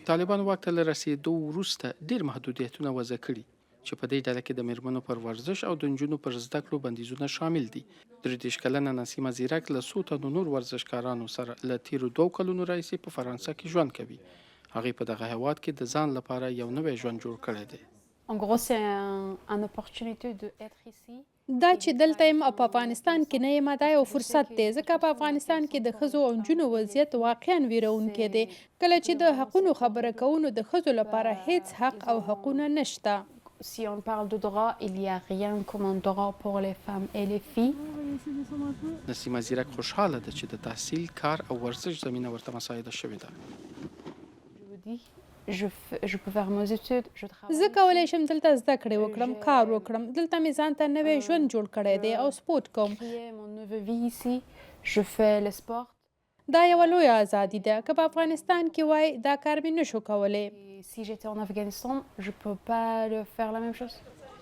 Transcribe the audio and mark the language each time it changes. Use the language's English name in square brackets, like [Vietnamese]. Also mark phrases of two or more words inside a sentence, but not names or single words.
[Pashto] طالبان واک ته له رسیدو وروسته ډېر محدودیتونه وضع کړي چې په دې ډله کې د میرمنو پر ورزش او د نجونو پر زده کړو بندیزونه شامل دي. 33 کلنه نسیمه زیرک له څو تنو نور ورزشکارانو سره له تیرو 2 کلونو راهیسې په فرانسه کې ژوند کوي. هغې په دغه هېواد کې د ځان لپاره یو نوی ژوند جوړ کړی دی. [French] En gros, c'est une opportunité d'être ici. [Pashto] دا چې دلته یم او په افغانستان کې نه یم، دا یو فرصت دی، ځکه په افغانستان کې د ښځو او نجونو وضعیت واقعا ویرونکی دی. کله چې د حقونو خبره کوو نو د ښځو لپاره هیڅ حق او حقونه نشته. [French] Si on parle de droit, il n'y a rien comme un droit pour les femmes et les filles. [Pashto] نسیمه زیرک خوشحاله ده چې د تحصیل، کار او ورزش زمینه ورته مساعده شوې ده. [French] Je peux faire mes études, je travaille. [Pashto] زه کولی شم دلته زده کړې وکړم، کار وکړم، دلته مې ځان ته نوی ژوند جوړ کړی دی او سپورت کوم. [French] Mon nouveau vie ici, je fais le sport. [Pashto] دا یوه لویه ازادي ده، که په افغانستان کې وای دا کار مې نشو کولی. [French] Si j'étais en Afghanistan, je peux pas le faire la même chose.